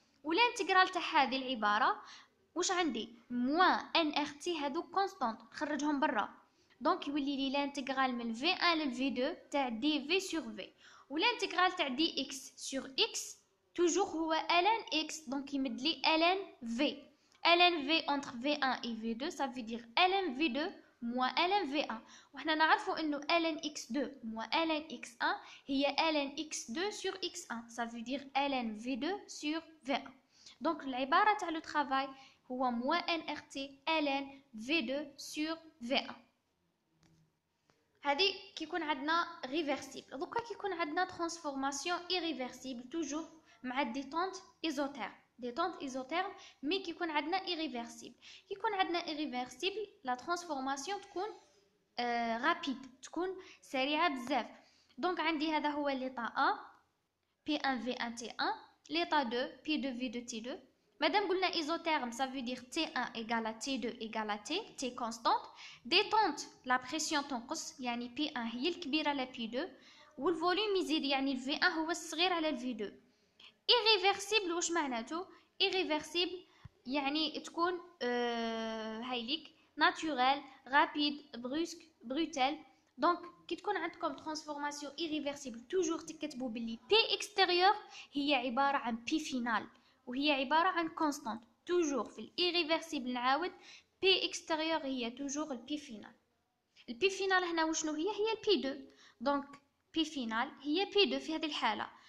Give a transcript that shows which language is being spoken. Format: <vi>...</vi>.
<ar>والانتيغرال تاع هذه العباره واش عندي؟ موان ان ار تي هادو كونستانت نخرجهم برا. دونك يولي لي لانتيغرال من في 1 للفي 2 تاع دي في سور في. والانتيغرال تاع دي اكس سور اكس توجور هو ln x. دونك يمد لي ln v.</ar> <fr>ln v entre v1 et v2 ça veut dire ln v2 moins ln v1.</fr> <ar>وحنا نعرفوا انه</ar> <fr>ln x2 moins ln x1</fr> <ar>هي</ar> <fr>ln x2 sur x1 ça veut dire ln v2 sur v1.</fr> <ar>دونك العباره تاع لو travail هو</ar> <fr>moins nRT ln v2 sur v1.</fr> <ar>هذه كيكون عندنا ريفرسيبل. دوكا كيكون عندنا ترانسفورماسيون ايريفرسيبل توجور مع الديتونت ايزوتيرم مي كيكون عندنا ايريفرسيبل. كيكون عندنا ايريفرسيبل لا ترانسفورماسيون تكون رابيد، تكون سريعه بزاف. دونك عندي هذا هو ليطا 1 P1 V1 T1, l'état 2 P2 V2 T2.</ar> <fr>مادام قلنا isotherme, ça veut dire T1 égale à T2 égale à T, T constante. Détente, la pression</fr> <ar>تنقص، يعني P1 هي الكبيرة على P2 والفوليوم يزيد، يعني ال V1 هو الصغير على ال V2. irréversible واش معناته؟ irréversible يعني تكون هايليك</ar> <fr>naturel, rapide, brusque, brutal.</fr> <ar>دونك كي تكون عندكم ترانسفورماسيون irréversible توجور تكتبوا باللي بي اكستيريور هي عباره عن بي فينال، وهي عباره عن كونستانت. توجور في الirréversible نعاود بي اكستيريور هي توجور البي فينال. البي فينال هنا وشنو هي البي 2. دونك بي فينال هي بي 2 في هذه الحاله.</ar>